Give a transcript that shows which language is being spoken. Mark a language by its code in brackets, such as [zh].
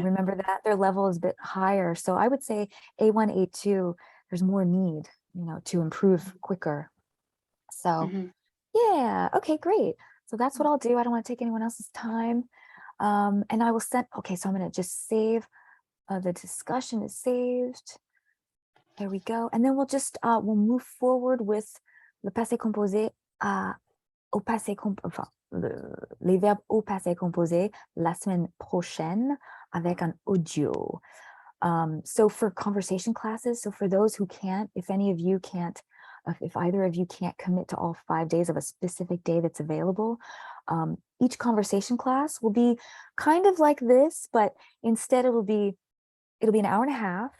[en] Remember that their level is a bit higher. So I would say A1, A2, there's more need, you know, to improve quicker. So Mhm. yeah, okay, great. So that's what I'll do. I don't want to take anyone else's time. And I will send, okay, so I'm going to just save, the discussion is saved. There we go. And then we'll just, we'll move forward with [fr] le passé composé au passé enfin, les verbes au passé composé la semaine prochaine avec un audio. [en] So for conversation classes, so for those who can't, if any of you can't, if either of you can't commit to all 5 days of a specific day that's available, each conversation class will be kind of like this, but instead it'll be an hour and a half.